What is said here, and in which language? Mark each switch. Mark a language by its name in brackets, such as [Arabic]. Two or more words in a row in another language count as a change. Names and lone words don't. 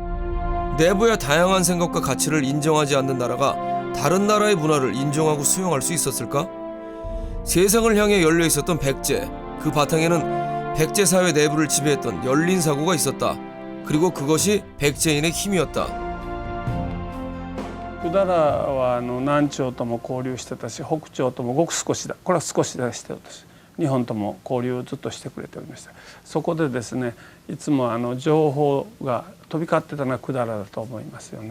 [Korean] 내부의 다양한 생각과 가치를 인정하지 않는 나라가 다른 나라의 문화를 인정하고 수용할 수 있었을까? 세상을 향해 열려 있었던 백제, 그 바탕에는 백제 사회 내부를 지배했던 열린 사고가 있었다. 그리고 그것이 백제인의 힘이었다. [Japanese] 百済は南朝とも交流してたし、北朝ともごく少しだ、これは少しだしてたし、日本とも交流をずっとしてくれておりました。そこでですね、いつも情報が飛び交ってたのは百済だと思いますよね。